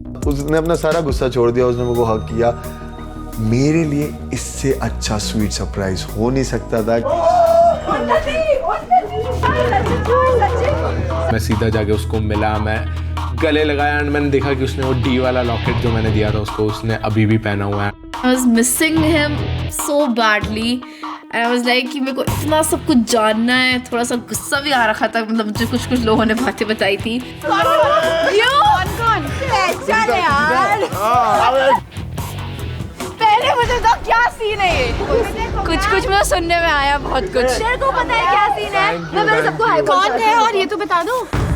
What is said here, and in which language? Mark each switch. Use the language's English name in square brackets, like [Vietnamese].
[Hindi] उसने अपना सारा गुस्सा छोड़ दिया, उसने मुझको हक किया। मेरे लिए इससे अच्छा स्वीट सरप्राइज हो नहीं सकता था। मैं सीधा जाके उसको मिला, मैं गले लगाया एंड मैंने देखा कि उसने वो डी वाला लॉकेट जो मैंने दिया था उसको उसने अभी भी पहना हुआ है। [English] I was missing him so badly and I was like [Hindi] कि मेरे को इतना सब कुछ जानना है। थोड़ा सा गुस्सा भी आ रखा था, मतलब मुझे कुछ लोगों ने बातें बताई थी। पहले मुझे तो क्या सीन है ये? कुछ मुझे सुनने में आया, बहुत कुछ। तेरे को पता है क्या सीन है? मैं मेरे सबको हाय कौन है और ये तो बता दो।